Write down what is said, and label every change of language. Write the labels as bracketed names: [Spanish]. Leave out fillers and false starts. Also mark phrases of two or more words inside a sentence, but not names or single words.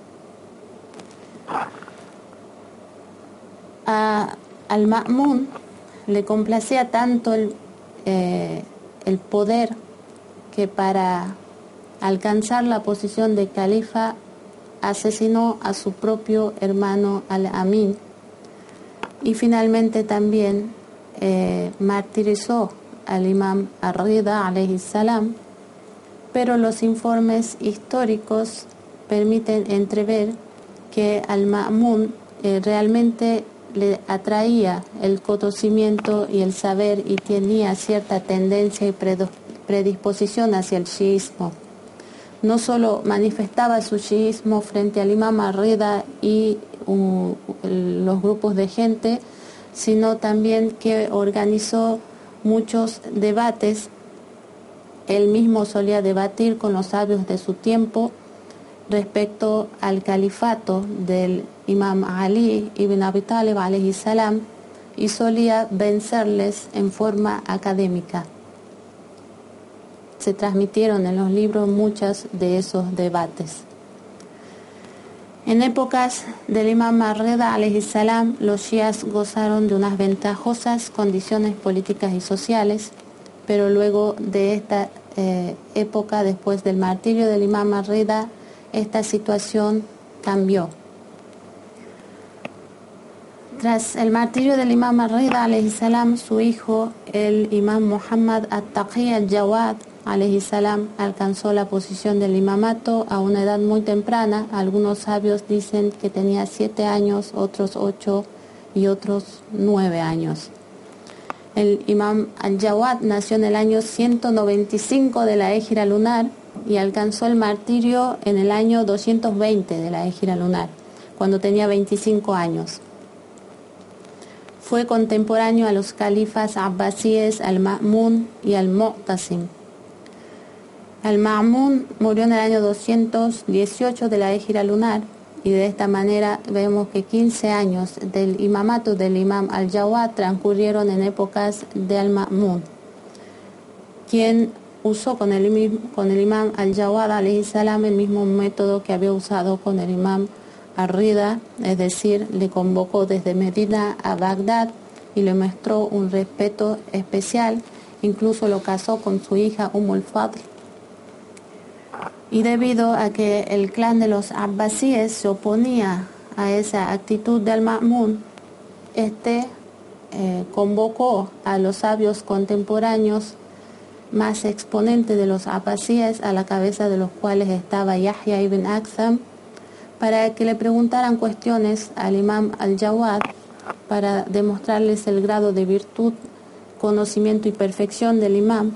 [Spanish] Al Ma'mún le complacía tanto el poder que para alcanzar la posición de califa asesinó a su propio hermano Al-Amin y finalmente también martirizó al imam Ar-Rida [Arabic] عليه السلام, [Spanish] pero los informes históricos permiten entrever que al Ma'mún realmente le atraía el conocimiento y el saber y tenía cierta tendencia y predisposición hacia el chiismo. No solo manifestaba su chiismo frente al imam Ar-Rida y los grupos de gente, sino también que organizó muchos debates. Él mismo solía debatir con los sabios de su tiempo respecto al califato del imam Ali ibn Abi Talib [Arabic] عليه السلام [Spanish] y solía vencerles en forma académica. Se transmitieron en los libros muchos de esos debates. En épocas del imam Ar-Rida [Arabic] عليه السلام, [Spanish] los shias gozaron de unas ventajosas condiciones políticas y sociales, pero luego de esta época, después del martirio del imam Ar-Rida, esta situación cambió. Tras el martirio del imam Ar-Rida [Arabic] عليه السلام, [Spanish] su hijo, el imam Muhammad At-Taqi Al-Jawad [Arabic] عليه السلام, [Spanish] alcanzó la posición del imamato a una edad muy temprana. Algunos sabios dicen que tenía 7 años, otros 8 y otros 9 años. El imam Al-Jawad nació en el año 195 de la Égira lunar y alcanzó el martirio en el año 220 de la Égira lunar, cuando tenía 25 años. Fue contemporáneo a los califas abbasíes Al-Ma'mún y Al-Mu'tasim. Al-Ma'mún murió en el año 218 de la Égira lunar, y de esta manera vemos que 15 años del imamato del imam Al-Jawad transcurrieron en épocas de Al-Ma'mún, quien usó con el imam Al-Jawad [Arabic] عليه السلام [Spanish] el mismo método que había usado con el imam Ar-Rida, es decir, le convocó desde Medina a Bagdad y le mostró un respeto especial, incluso lo casó con su hija Al Fadl. Y debido a que el clan de los abbasíes se oponía a esa actitud del Ma'mún, convocó a los sabios contemporáneos más exponentes de los abbasíes, a la cabeza de los cuales estaba Yahya ibn Akhzam, para que le preguntaran cuestiones al imam Al-Jawad para demostrarles el grado de virtud, conocimiento y perfección del imam.